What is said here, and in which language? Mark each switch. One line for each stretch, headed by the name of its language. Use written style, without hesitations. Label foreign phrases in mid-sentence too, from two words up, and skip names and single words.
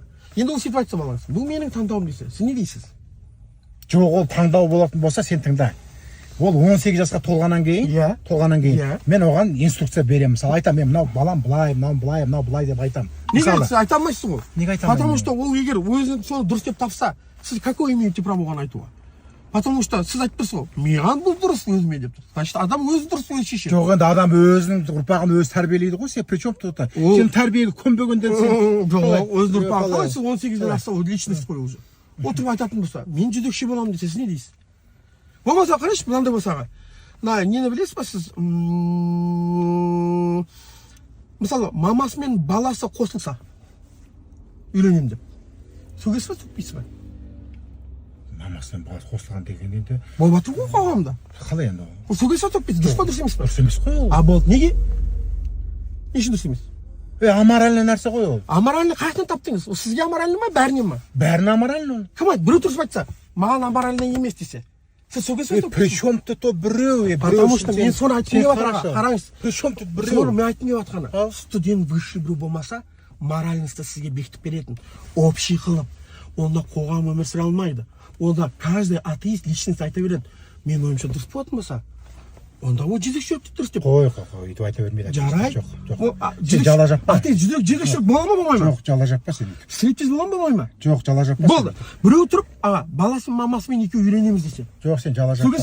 Kazakh: Енді ол сөйтіп айтса балаңыз, бұл менің таңдауым десе, сіз не дейсіз? Жоқ, ол таңдау болатын болса, сен тыңда. Ол 18 жасқа толғаннан кейін, мен оған инструкция беремін. Мысалы, айтам, мен мынау балам былай, мынау былай деп айтам. Неге сіз айта алмайсыз ғой? Неге айта алмаймын?
Russian: Потому что
Kazakh: ол егер өзін соны дұрыс деп тапса, сіз
Russian: какой имеете право
Kazakh: оған айтуға?
Russian: Потому что
Kazakh: сіз айтып тұрсыз ғой, маған бұл дұрыс өзіме деп тұрсыз. Значит, адам өзі дұрыс өзі шешеді. Жоқ, енді адам өзінің ұрпағын өзі тәрбиелейді ғой, сен
Russian: при чем тут?
Kazakh: Сен тәрбиеге көнбегенден сен. Жоқ, өзінің ұрпағы қалай, сіз 18-ден асса, ол личность қой уже. Отырып айтатын болса, мен жезөкше боламын десе, сіз не дейсіз? Болмаса қарайшы, мынандай болса, нені білесіз ба сіз? Мысалы, мамасы мен баласы қосылса, үйленем деп. Сөгесіз ба, сөкпейсіз ба? Мамасы мен баласы қосылған деген енді. Болып жатыр ғой қоғамда. Қалай енді? Сөгесіз ба, сөкпейсіз? Дұрыс па, дұрыс емес па? Дұрыс емес қой ол. Болды, неге? Не үшін дұрыс емес? Аморальный нәрсе ғой ол. Аморальный қаяқтан таптыңыз? Ол сізге аморальный ма, бәріне ма? Бәріне аморальный ол. Кім айтты? Біреу дұрыс айтса, маған аморальный емес десе. Сіз сөгесіз ба?
Russian: При чем тут біреу? Потому что
Kazakh: мен соны айтып келіп жатырмын. Қараңыз.
Russian: При чем тут біреу?
Kazakh: Соны мен айтып келіп жатқаны.
Russian: Студент высший
Kazakh: біреу болмаса, моральностьті сізге бекітіп беретін. Общий қылып. Онда қоғам өмір сүре алмайды. Онда
Russian: каждый атеист личность
Kazakh: айта береді. Мен ойымша дұрыс болатын болса, онда ол жезөкшелікті дұрыс деп. қой өйтіп айта бермейді. Жарайды. Сен жала жаппа. Жезөкшелік бола ма болмай ма? Жоқ, жала жаппа сен. Стриптиз бола ма болмай ма? Жоқ, жала жаппа. Болды. Біреу тұрып, аға, баласын мамасымен екеуі үйленеміз десе. Жоқ, сен жала жаппа.